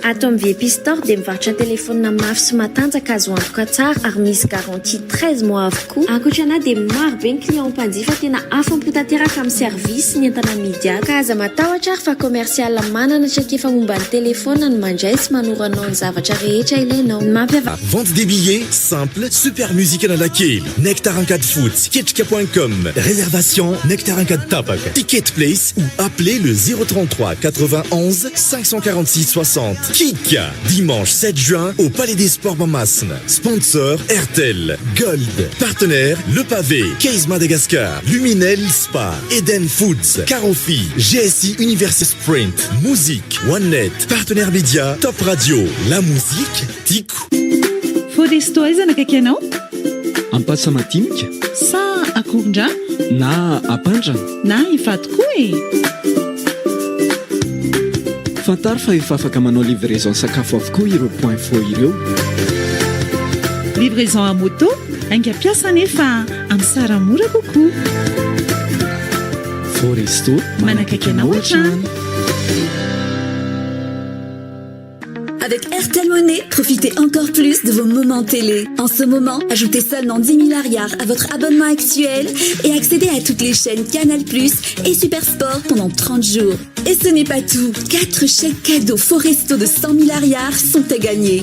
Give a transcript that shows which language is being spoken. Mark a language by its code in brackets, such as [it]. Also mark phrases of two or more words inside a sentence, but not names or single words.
[mg] Ato amin'ny VIP Store dia mivarotra telefona mafy sy matanjaka azo antoka tsara ary misy [fr] garantie 13 mois [mg] avokoa. Ankoatrana dia maro be ny client mpanjifa tena afa-mpotanteraka amin'ny service ny entana amidy ato. Ka aza matahotra ary fa commercial manana traikefa momba ny telefona no mandray sy manoranao ny zavatra rehetra ilainao. Mampiavaka. [fr] Vente des billets simple, super musique Analakely, Nectar 4 Foot, Ketrika.com, réservation Nectar 4 Tapaka, Ticket Place ou appelez le 033 91 546 60. Kika, dimanche 7 juin au Palais des Sports Mamasne. Sponsor RTL, Gold, partenaire Le Pavé, Case Madagascar, Luminel Spa, Eden Foods, Carofi, GSI University Sprint, Musique, OneNet, partenaire média, Top Radio, La Musique, Tico. [mg] Foresto aizana akaiky anao? Ampasamatinika sa akoron-dra na apandrana na hivady koa e. Fantaro fa efa afaka manao livraison sakafo avokoa ireo point fo ireo. [fr] Livraison à moto [mg] aingam-piasa nefa amin'ny sarany mora kokoa. Foresto manakaiky anao hatrany. [fr] Avec Airtel Money, profitez encore plus de vos moments télé. En ce moment, ajoutez seulement 10 000 ariards à votre abonnement actuel et accédez à toutes les chaînes Canal+, et Super Sport pendant 30 jours. Et ce n'est pas tout. 4 chèques cadeaux Foresto de 100 000 ariards sont à gagner.